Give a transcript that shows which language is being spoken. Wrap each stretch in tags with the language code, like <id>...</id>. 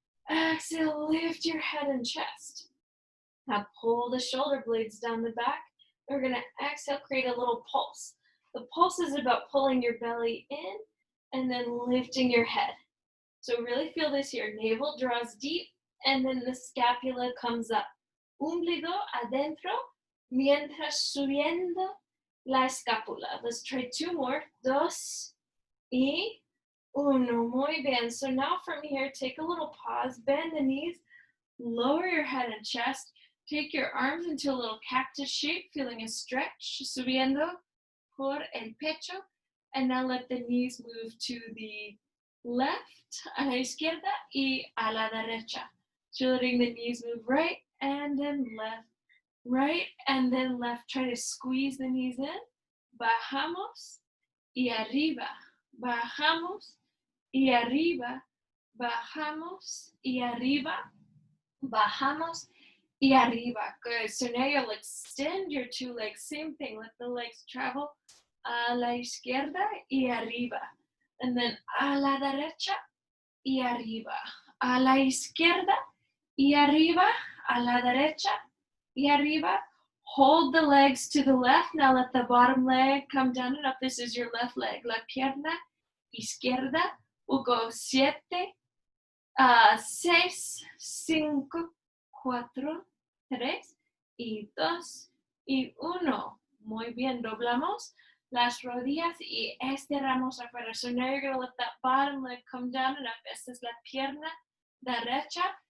<en>Exhale, lift your head and chest. Now pull the shoulder blades down the back. We're going to exhale, create a little pulse. The pulse is about pulling your belly in and then lifting your head. So really feel this here. Navel draws deep and then the scapula comes up.</en> <es>Ombligo adentro mientras subiendo la escápula.</es> <en>Let's try 2 more.</en> <es>2 y 1. Muy bien.</es> <en>So now from here, take a little pause. Bend the knees. Lower your head and chest. Take your arms into a little cactus shape, feeling a stretch.</en> <es>Subiendo por el pecho.</es> <en>And now let the knees move to the left,</en> <es>a la izquierda, y a la derecha.</es> <en>So letting the knees move right and then left. Right and then left. Try to squeeze the knees in.</en> <es>Bajamos y arriba. Bajamos y arriba. Bajamos y arriba. Bajamos y arriba. Good.</es> <en>So now you'll extend your 2 legs. Same thing. Let the legs travel</en> <es>a la izquierda y arriba.</es> <en>And then</en> <es>a la derecha y arriba. A la izquierda y arriba. A la derecha y arriba.</es> <en>Hold the legs to the left. Now let the bottom leg come down and up. This is your left leg.</en> <es>La pierna izquierda.</es> <en>We'll go 7, 6, 5, 4, 3,</en> <es>y 2, y 1. Muy bien. Doblamos las rodillas y estiramos afuera.</es> <en>So now you're going to let that bottom leg come down and up.</en> <es>Esta es la pierna derecha.</es>